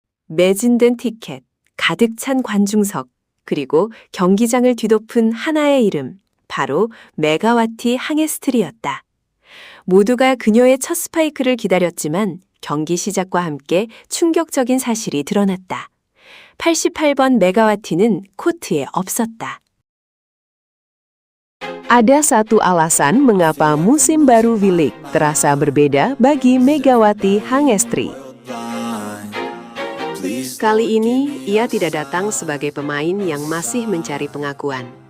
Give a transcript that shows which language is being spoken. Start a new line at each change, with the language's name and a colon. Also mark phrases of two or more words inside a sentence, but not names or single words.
Korean: 매진된 티켓, 가득 찬 관중석, 그리고 경기장을 뒤덮은 하나의 이름, 바로 메가와티 항해스트리였다. 모두가 그녀의 첫 스파이크를 기다렸지만 경기 시작과 함께 충격적인 사실이 드러났다. 88번 메가와티는 코트에 없었다.
Indonesian: Ada satu alasan mengapa musim baru V-League terasa berbeda bagi Megawati Hangestri. Kali ini, ia tidak datang sebagai pemain yang masih mencari pengakuan.